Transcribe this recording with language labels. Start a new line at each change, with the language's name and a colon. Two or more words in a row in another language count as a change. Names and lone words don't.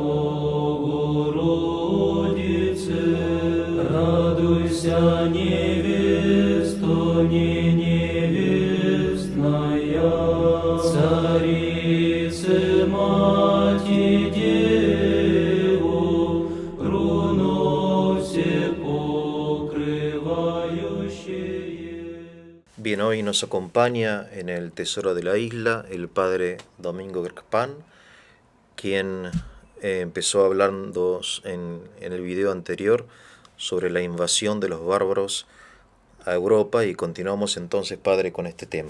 Church Slavic: Богородице, радуйся, невесто, не невестная, Царице, Мати, Деву, руно все покрывающее.
Spanish: Bien, hoy nos acompaña en el Tesoro de la Isla el padre Domingo Grkpan, quien empezó hablando en el video anterior sobre la invasión de los bárbaros a Europa, y continuamos entonces, padre, con este tema.